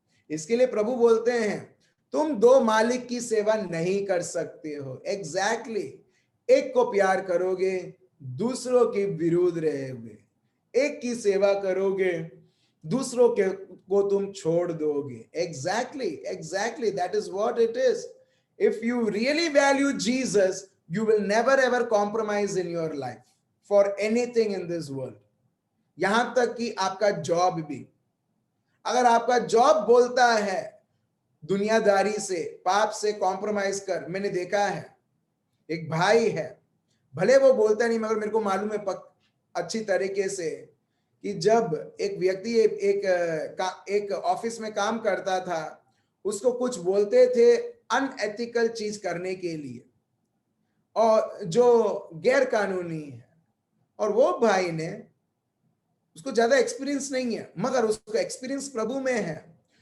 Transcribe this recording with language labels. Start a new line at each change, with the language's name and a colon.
Hindi: इसके लिए प्रभु बोलते हैं तुम दो मालिक की सेवा नहीं कर सकते हो. एग्जैक्टली. एक को प्यार करोगे, दूसरों के विरुद्ध रहोगे. एक की सेवा करोगे, दूसरों के को तुम छोड़ दोगे.
English: Exactly that is what it is. If you really value Jesus, you will never ever compromise in your life for anything in this world.
Hindi: यहां तक कि आपका जॉब भी. अगर आपका जॉब बोलता है दुनियादारी से, पाप से कॉम्प्रोमाइज कर. मैंने देखा है एक भाई है, भले वो बोलता नहीं मगर मेरे को मालूम है अच्छी तरीके से कि जब एक व्यक्ति एक ऑफिस में काम करता था, उसको कुछ बोलते थे अनएथिकल चीज करने के लिए और जो गैर कानूनी है, और वो भाई ने, उसको ज्यादा एक्सपीरियंस नहीं है मगर उसको एक्सपीरियंस प्रभु में है.